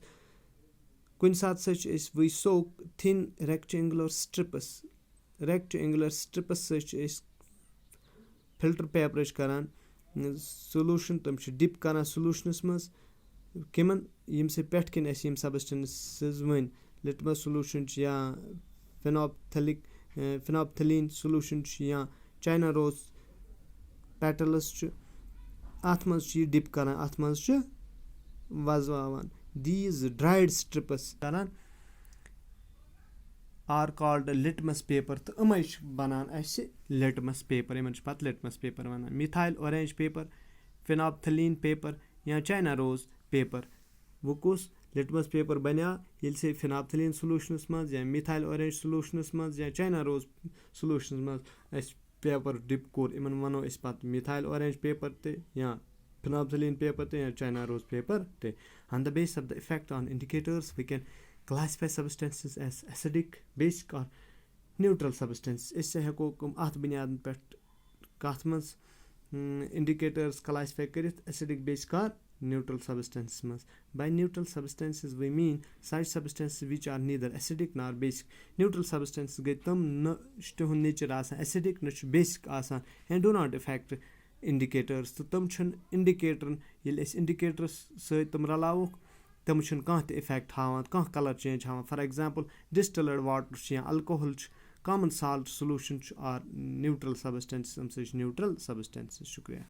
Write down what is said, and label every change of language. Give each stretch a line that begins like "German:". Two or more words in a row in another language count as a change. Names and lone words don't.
Kashmiri: کُنہِ ساتہٕ سا چھِ أسۍ
English: we soak thin rectangular strips
Kashmiri: سۭتۍ چھِ أسۍ
English: filter paper
Kashmiri: کران سولوٗشن تِم چھِ ڈِپ کران سولوٗشنس منٛز کِمن ییٚمہِ سۭتۍ پٮ۪ٹھ کِنۍ اَسہِ یِم سبسٹنسز ؤنۍ
English: litmus solution
Kashmiri: چھِ یا
English: phenolphthalein solution
Kashmiri: چھُ یا
English: China rose petals
Kashmiri: چھُ اَتھ منٛز چھُ یہِ ڈِپ کران اَتھ منٛز چھُ وزواوان.
English: These dried strips کران are called litmus paper.
Kashmiri: تہٕ یِمے چھِ بنان اَسہِ
English: litmus paper.
Kashmiri: یِمن چھِ پتہٕ
English: litmus paper
Kashmiri: ونان.
English: Methyl orange paper, phenolphthalein paper یا China rose paper.
Kashmiri: وۄنۍ کُس
English: litmus paper
Kashmiri: بنیو ییٚلہِ سُہ
English: phenolphthalein solutionس
Kashmiri: منٛز یا
English: methyl orange solutionس
Kashmiri: منٛز یا
English: China rose solutionس
Kashmiri: منٛز اَسہِ پیپر ڈِپ کوٚر یِمن ونو أسۍ پتہٕ
English: methyl orange paper
Kashmiri: تہِ یا
English: phenolphthalein paper
Kashmiri: تہِ یا
English: China rose paper
Kashmiri: تہِ.
English: On the basis of the effect on indicators we can classify substances as acidic, basic or neutral substances.
Kashmiri: أسۍ ہٮ۪کو اَتھ بُنیادن پٮ۪ٹھ کتھ منٛز
English: indicators classify
Kashmiri: کٔرِتھ
English: acidic, basic or neutral substances
Kashmiri: منٛز.
English: By neutral substances we mean such substances which are neither acidic nor basic. Neutral substances
Kashmiri: گٔے تِم نہ چھُ تِہُنٛد نیچر آسان acidic نہ چھُ basic آسان
English: and do not affect indicators.
Kashmiri: تہٕ تِم چھِنہٕ اِنڈِکیٹرن ییٚلہِ أسۍ اِنڈِکیٹرس سۭتۍ تِم رلاوُکھ تِم چھِنہٕ کانٛہہ تہِ اِفیکٹ ہاوان کانٛہہ
English: colour change
Kashmiri: ہاوان.
English: for example distilled water
Kashmiri: چھُ یا
English: alcohol چھُ common salt solution چھُ or neutral substances.
Kashmiri: اَمہِ سۭتۍ چھِ
English: neutral substances.
Kashmiri: شُکریہ.